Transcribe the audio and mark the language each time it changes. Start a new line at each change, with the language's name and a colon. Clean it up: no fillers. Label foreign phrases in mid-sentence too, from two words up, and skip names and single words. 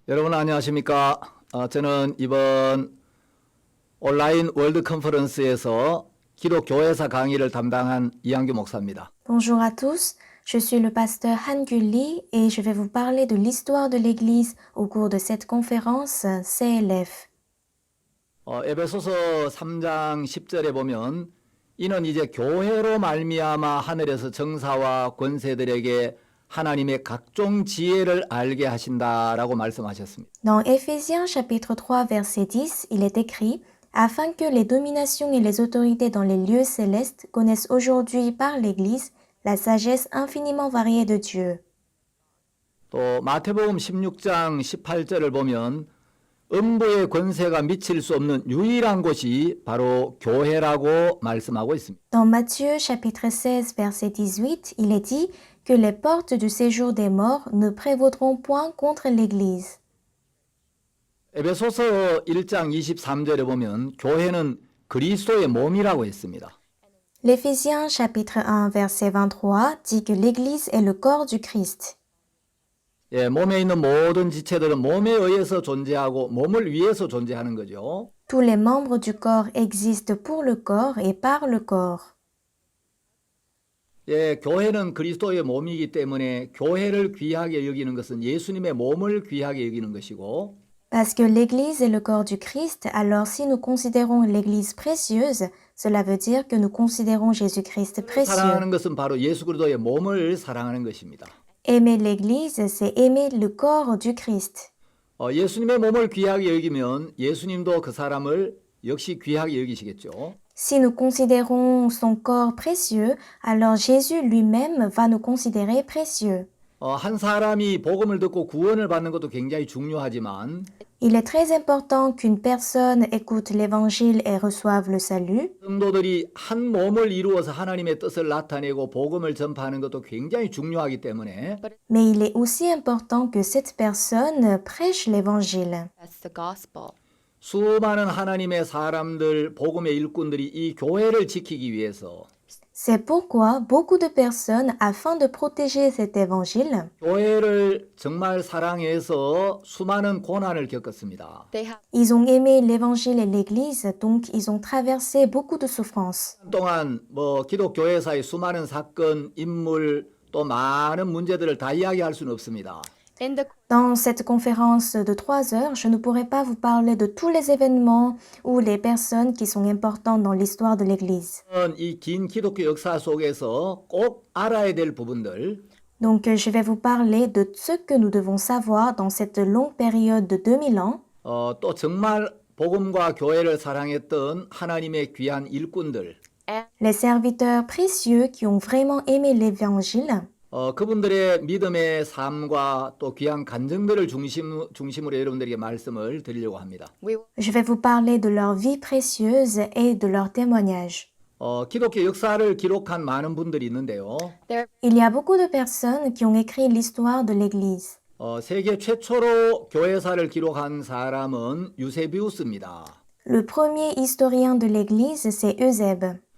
Korean: 여러분 안녕하십니까? 저는 이번 온라인 월드 컨퍼런스에서 기독교회사 강의를 담당한 이한규 목사입니다.
French: Bonjour à tous, je suis le pasteur Han Gulli et je vais vous parler de l'histoire de l'Église au cours de cette conférence CLF.
Korean: 에베소서 3장 10절에 보면 이는 이제 교회로 말미암아 하늘에서 정사와 권세들에게 하나님의 각종 지혜를 알게 하신다라고 말씀하셨습니다.
French: Dans Éphésiens chapitre 3 verset 10, il est écrit « Afin que les dominations et les autorités dans les lieux célestes connaissent aujourd'hui par l'Église la sagesse infiniment variée de Dieu. »
Korean: 또 마태복음 16장 18절을 보면 음부의 권세가 미칠 수 없는 유일한 곳이 바로 교회라고 말씀하고 있습니다.
French: Dans Matthieu chapitre 16 verset 18, il est dit que les portes du séjour des morts ne prévaudront point contre l'Église.
Korean: 에베소서 1장 23절에 보면 교회는 그리스도의 몸이라고 했습니다.
French: L'Éphésiens chapitre 1 verset 23 dit que l'Église est le corps du Christ.
Korean: 몸에 있는 모든 지체들은 몸에 의해서 존재하고 몸을 위해서 존재하는 거죠.
French: Tous les membres du corps existent pour le corps et par le corps.
Korean: 교회는 그리스도의 몸이기 때문에 교회를 귀하게 여기는 것은 예수님의 몸을 귀하게 여기는 것이고
French: Parce que l'Église est le corps du Christ, alors si nous considérons l'Église précieuse, cela veut dire que nous considérons Jésus-Christ précieux.
Korean: 사랑하는 것은 바로 예수 그리스도의 몸을 사랑하는 것입니다.
French: Aimer l'Église, c'est aimer le corps du Christ.
Korean: 예수님의 몸을 귀하게 여기면 예수님도 그 사람을 역시 귀하게 여기시겠죠.
French: Si nous considérons son corps précieux, alors Jésus lui-même va nous considérer précieux.
Korean: 한 사람이 복음을 듣고 구원을 받는 것도 굉장히 중요하지만
French: Il est très important qu'une personne écoute l'Évangile et reçoive le salut,
Korean: 성도들이 한 몸을 이루어서 하나님의 뜻을 나타내고 복음을 전파하는 것도 굉장히 중요하기 때문에
French: mais il est aussi important que cette personne prêche l'Évangile.
English: That's the gospel.
Korean: 수많은 하나님의 사람들, 복음의 일꾼들이 이 교회를 지키기 위해서
French: C'est pourquoi beaucoup de personnes, afin de protéger cet évangile,
Korean: 교회를 정말 사랑해서 수많은 고난을 겪었습니다.
English: They have
French: ils ont aimé l'évangile et l'église, donc ils ont traversé beaucoup de souffrances.
Korean: 한동안 기독교회사의 수많은 사건, 인물 또 많은 문제들을 다 이야기할 수는 없습니다.
English: in the
French: Dans cette conférence de 3 heures, je ne pourrai pas vous parler de tous les événements ou les personnes qui sont importantes dans l'histoire de l'église.
Korean: 이 긴 기독교 역사 속에서 꼭 알아야 될 부분들
French: Donc je vais vous parler de ce que nous devons savoir dans cette longue période de 2000 ans.
Korean: 또 정말 복음과 교회를 사랑했던 하나님의 귀한 일꾼들
French: Les serviteurs précieux qui ont vraiment aimé l'évangile.
Korean: 그분들의 믿음의 삶과 또 귀한 간증들을 중심으로 여러분들에게 말씀을 드리려고 합니다.
English: we
French: Je vais vous parler de leur vie précieuse et de leurs témoignages.
Korean: 기독교 역사를 기록한 많은 분들이 있는데요.
English: there
French: Il y a beaucoup de personnes qui ont écrit l'histoire de l'Église.
Korean: 세계 최초로 교회사를 기록한 사람은 유세비우스입니다.
French: Le premier historien de l'Église, c'est Eusèbe.